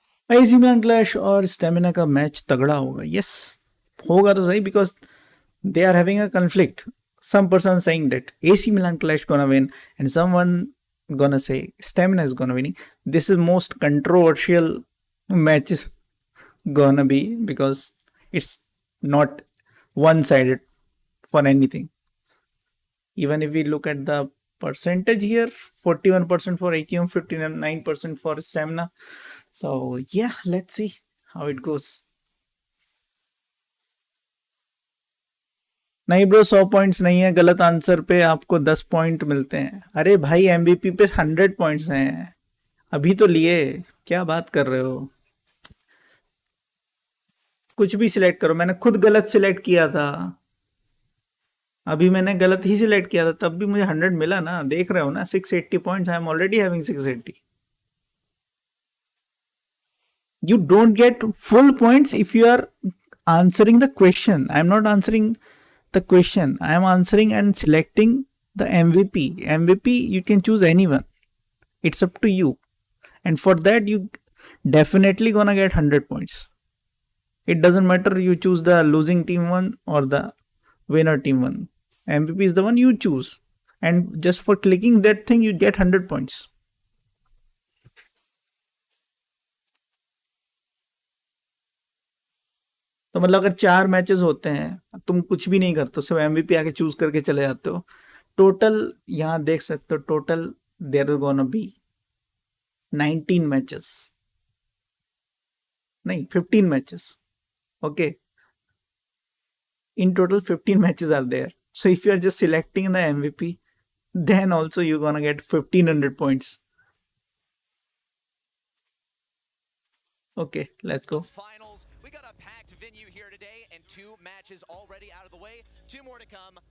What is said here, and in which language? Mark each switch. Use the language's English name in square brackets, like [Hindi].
[Hindi] AC Milan Clash और stamina का match तगड़ा होगा. [English] Yes, [Hindi] होगा तो सही [English] because they are having a conflict. Some person saying that AC Milan Clash gonna win and someone gonna say Stamina is gonna winning. This is most controversial match gonna be because it's not one-sided for anything. Even if we look at the percentage here, 41% for AQM, 59% for Stamina. So yeah, let's see how it goes. [Hindi] नहीं bro 100 points नहीं है. गलत answer पे आपको 10 point मिलते हैं. अरे भाई एमवीपी पे 100 पॉइंट्स हैं. अभी तो लिए, क्या बात कर रहे हो? कुछ भी सिलेक्ट करो, मैंने खुद गलत सिलेक्ट किया था। अभी मैंने गलत ही सिलेक्ट किया था, तब भी मुझे 100 मिला ना, देख रहे हो ना, 680 points, [English] I am already having 680. You don't get full points if you are answering the question. I am not answering the question, I am answering and selecting the MVP. You can choose anyone, it's up to you, and for that you definitely gonna get 100 points. It doesn't matter you choose the losing team one or the winner team one. MVP is the one you choose, and just for clicking that thing you get 100 points. [Hindi] तो मतलब अगर 4 matches होते हैं, तुम कुछ भी नहीं करते, सिर्फ एमवीपी आके चूज करके चले जाते हो, टोटल यहाँ देख सकते हो, [English] total there is gonna be 19 matches, [Hindi] नहीं 15 matches. [English] Okay, in total 15 matches are there. So if you are just selecting the MVP, then also you're gonna get 1500 points. Okay, let's go. Finals. We got a packed venue here today and 2 matches already out of the way. 2 more to come.